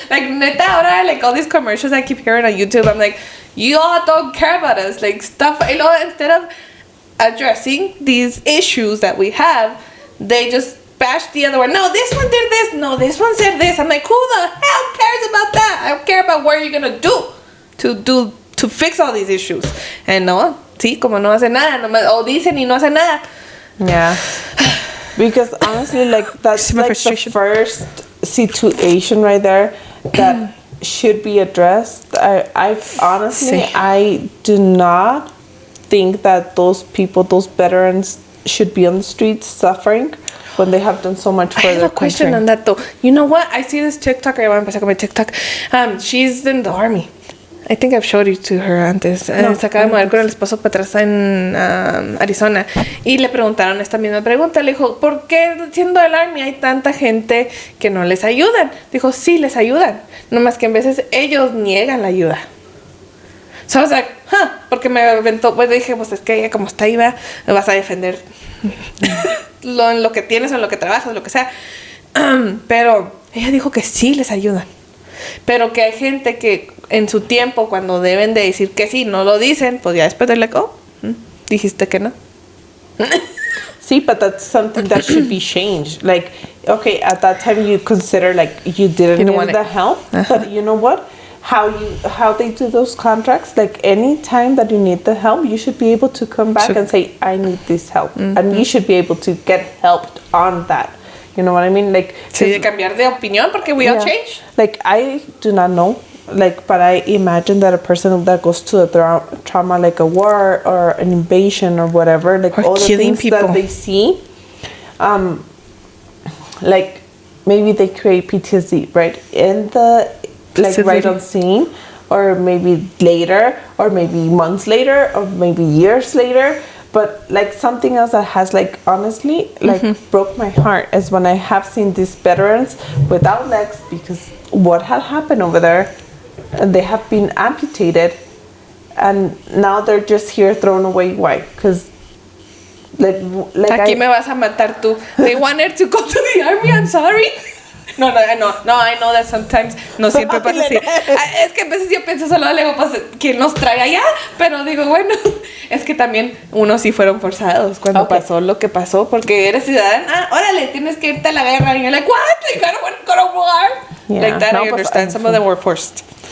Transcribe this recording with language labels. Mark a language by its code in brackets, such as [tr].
[en] Like, [es] neta, ahora, [en] like, all these commercials I keep hearing on YouTube, I'm like, you all don't care about us. Like, stuff, you know, instead of addressing these issues that we have, they just bash the other one. No, this one did this. No, this one said this. I'm like, who the hell cares about that? I don't care about what you're going to do to fix all these issues. [es] And no, sí, como no hace nada, o dicen y no hace nada. [en] Yeah. Because honestly, like, that's like the first situation right there that should be addressed. I honestly, I do not think that those people, those veterans, should be on the streets suffering when they have done so much for their country. I have a question on that though. You know what? I see this TikToker. I want to [es] empezar con mi [en] TikTok. She's in the army. I think I've showed you to her [es] antes. Se acaba de mover con el esposo para atrás en Arizona. Y le preguntaron esta misma pregunta. Le dijo, ¿por qué siendo del Army hay tanta gente que no les ayudan? Dijo, sí, les ayudan. Nomás que en veces ellos niegan la ayuda. [en] So I was like, [es] porque me aventó. Pues dije, pues es que ella como está ahí, me vas a defender en lo que tienes o en lo que trabajas, o lo que sea. Pero ella dijo que sí les ayudan. Pero que hay gente que en su tiempo, cuando deben de decir que sí, no lo dicen, pues ya después de like, dijiste que no. [en] See, but that's something that should be changed. Like, okay, at that time you consider like you didn't need the help, but you know what? How they do those contracts, like any time that you need the help, you should be able to come back and say, I need this help. And you should be able to get helped on that. You know what I mean? Like, [es] sí, de cambiar de opinión [en] porque we all change. Like, I do not know, like, but I imagine that a person that goes to a trauma, like a war or an invasion or whatever, like or all the things people that they see, like maybe they create PTSD right in the like right on scene, or maybe later, or maybe months later, or maybe years later. But like something else that has like honestly like broke my heart is when I have seen these veterans without legs because what had happened over there, and they have been amputated, and now they're just here thrown away. Why? Because like [es] aquí me vas a matar tú. [en] They wanted to go to the army. I'm sorry. No, I know that sometimes [es] no siempre pasa así. Es que a veces yo pienso solo, le digo, pues, ¿quién los trae allá? Pero digo, bueno, es que también unos sí fueron forzados cuando pasó lo que pasó, porque eres ciudadana, órale, tienes que irte a la guerra. [en] And you're like, what? Like, I don't want to go to war. Yeah, like that, I understand. Some of them were forced.